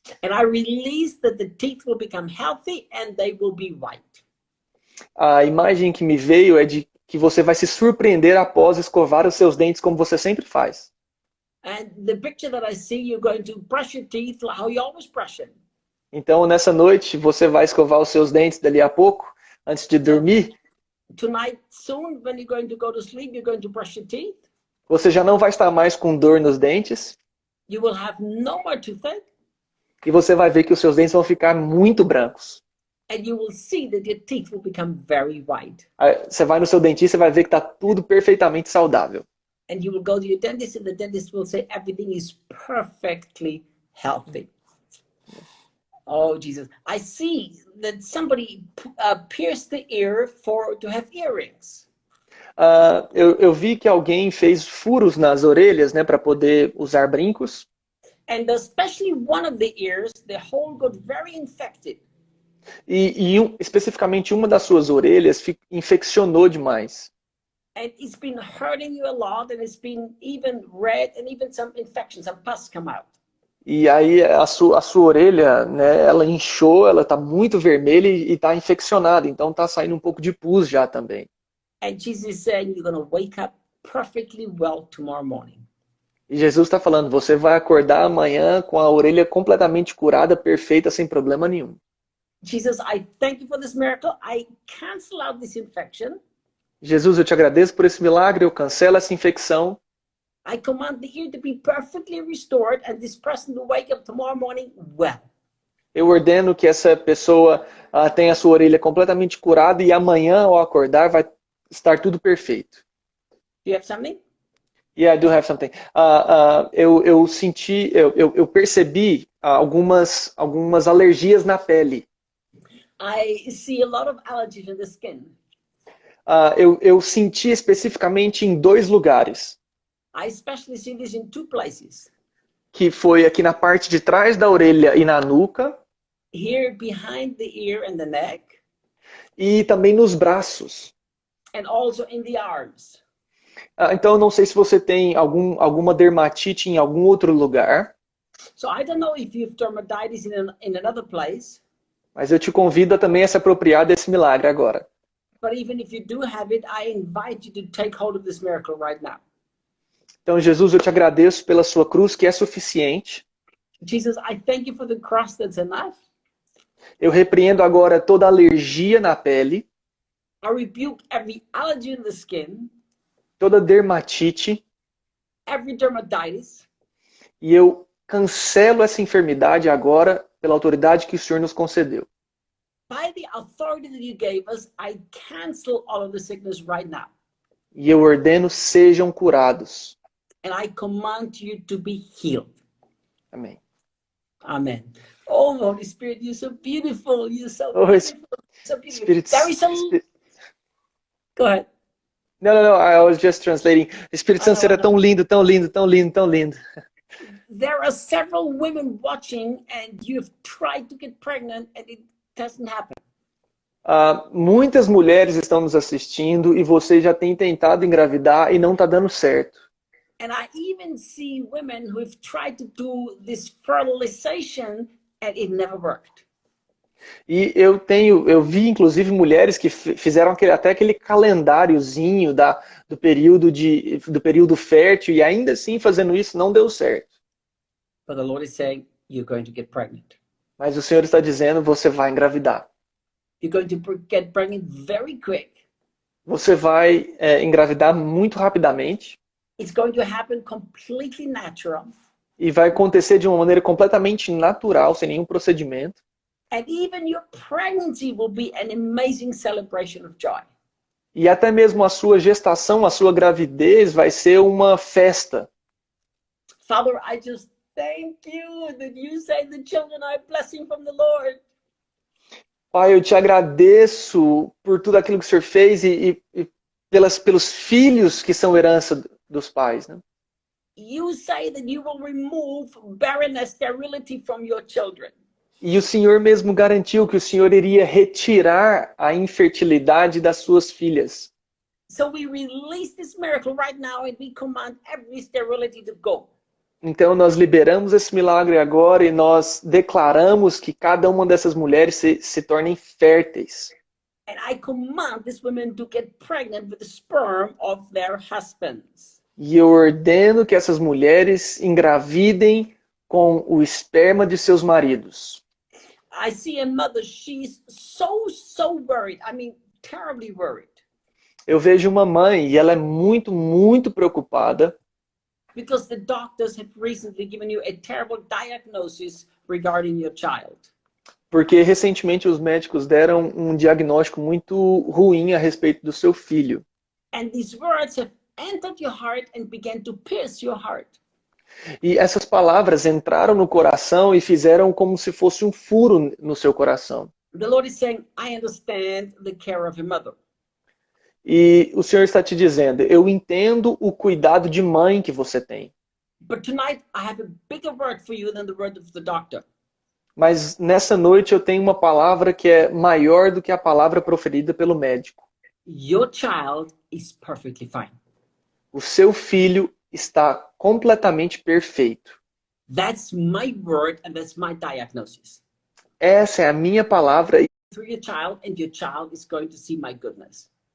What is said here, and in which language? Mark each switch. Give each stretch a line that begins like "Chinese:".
English: And I release that the teeth will become healthy and they will be white.
Portuguese: A imagem que me veio é de que você vai se surpreender após escovar os seus dentes como você sempre faz.
English: And the picture that I see, you're going to brush your teeth like how you always brush them.
Portuguese: Então, nessa noite, você vai escovar os seus dentes dali a pouco, antes de dormir.
English: Tonight, soon, when you're going to go to sleep, you're going to brush your teeth.
Portuguese: Você já não vai estar mais com dor nos dentes.
English: You will have no more toothache.
Portuguese: E você vai ver que os seus dentes vão ficar muito brancos.
English: And you will see that your teeth will become very white.
Portuguese: Aí, você vai no seu dentista e vai ver que está tudo perfeitamente saudável.
English: And you will go to your dentist and the dentist will say everything is perfectly healthy. Oh, Jesus. I see that somebody pierced the ear to have earrings.
Portuguese: Eu vi que alguém fez furos nas orelhas, né, para poder usar brincos.
English: And especially one of the ears, the hole got very infected.
Portuguese: Especificamente uma das suas orelhas infeccionou demais.
English: and it's been hurting you a lot, and it's been even red, and even some infections, some pus come out.
Portuguese: E aí a sua orelha, né, ela inchou, ela está muito vermelha e está infeccionada, então está saindo um pouco de pus já também.
English: And Jesus is saying you're going to wake up perfectly well tomorrow morning.
Portuguese: E Jesus está falando, você vai acordar amanhã com a orelha completamente curada, perfeita, sem problema nenhum.
English: Jesus, I thank you for this miracle. I cancel out this infection.
Portuguese: Jesus, eu te agradeço por esse milagre, eu cancelo essa infecção.
English: I command the ear to be perfectly restored and this person to wake up tomorrow morning well.
Portuguese: Eu ordeno que essa pessoa tenha a sua orelha completamente curada e amanhã, ao acordar, vai estar tudo perfeito.
English: Do you have something? Yeah, I do have something.
Portuguese: Eu senti, eu percebi algumas alergias na pele.
English: I see a lot of allergies in the skin.
Portuguese: Eu senti especificamente em 2 lugares.
English: I especially see this in 2 places.
Portuguese: Que foi aqui na parte de trás da orelha e na nuca.
English: Here behind the ear and the neck.
Portuguese: E também nos braços.
English: And also in the arms.
Portuguese: Então, eu não sei se você tem alguma dermatite em algum outro lugar.
English: So I don't know if you have dermatitis in another place.
Portuguese: Mas eu te convido a também a se apropriar desse milagre agora.
English: But even if you do have it, I invite you to take hold of this miracle right now.
Portuguese: Então, Jesus, eu te agradeço pela sua cruz, que é suficiente.
English: Jesus, I thank you for the cross that's enough.
Portuguese: Eu repreendo agora toda alergia na pele.
English: I rebuke every allergy in the skin.
Portuguese: Toda dermatite.
English: Every dermatitis.
Portuguese: E eu cancelo essa enfermidade agora pela autoridade que o Senhor nos concedeu.
English: By the authority that you gave us, I cancel all of the sickness right now.
Portuguese: E eu ordeno, sejam curados.
English: And I command you to be healed.
Portuguese: Amém.
English: Amen. Oh, Holy Spirit, you're so beautiful. You're so Oh, beautiful. So beautiful. There is some... Go ahead. No, I was just translating.
Portuguese: Espírito Santo, será tão lindo, tão lindo, tão lindo, tão lindo.
English: There are several women watching and you've tried to get pregnant and it doesn't happen.
Portuguese: Muitas mulheres estão nos assistindo e você já tem tentado engravidar e não está dando certo.
English: And I even see women who have tried to do this fertilization and it never worked.
Portuguese: E eu vi inclusive mulheres que fizeram até aquele calendáriozinho do período fértil e ainda assim fazendo isso não deu certo.
English: But the Lord is saying you're going to get pregnant.
Portuguese: Mas o Senhor está dizendo você vai engravidar.
English: You're going to get pregnant very quick.
Portuguese: Você vai engravidar muito rapidamente.
English: It's going to happen completely natural.
Portuguese: E vai acontecer de uma maneira completamente natural, sem nenhum procedimento.
English: And even your pregnancy will be an amazing celebration of joy.
Portuguese: E até mesmo a sua gestação, a sua gravidez vai ser uma festa.
English: Father, I just thank you that you say the children are a blessing from the Lord.
Portuguese: Pai, eu te agradeço por tudo aquilo que o Senhor fez e pelos filhos que são herança dos pais, né?
English: You say that you will remove barrenness, sterility from your children.
Portuguese: E o Senhor mesmo garantiu que o Senhor iria retirar a infertilidade das suas filhas.
English: So we release this miracle right now and we command every sterility to go.
Portuguese: Então nós liberamos esse milagre agora e nós declaramos que cada uma dessas mulheres se tornem férteis.
English: And I command these women to get pregnant with the sperm of their husbands.
Portuguese: E eu ordeno que essas mulheres engravidem com o esperma de seus maridos.
English: I see a mother, she's so worried. I mean, terribly worried.
Portuguese: Eu vejo uma mãe e ela é muito, muito preocupada.
English: Because the doctors have recently given you a terrible diagnosis regarding your child.
Portuguese: Porque recentemente os médicos deram um diagnóstico muito ruim a respeito do seu filho.
English: And these words have entered your heart and began to pierce your heart.
Portuguese: E essas palavras entraram no coração e fizeram como se fosse um furo no seu coração.
English: The Lord is saying, I understand the care of a mother.
Portuguese: E o Senhor está te dizendo, eu entendo o cuidado de mãe que você tem.
English: But tonight I have a bigger word for you than the word of the doctor.
Portuguese: Mas nessa noite eu tenho uma palavra que é maior do que a palavra proferida pelo médico.
English: Your child is perfectly fine.
Portuguese: O seu filho está completamente perfeito.
English: That's my word and that's my diagnosis.
Portuguese: Essa é a minha palavra,
English: Through your child, and your child is going to see my goodness.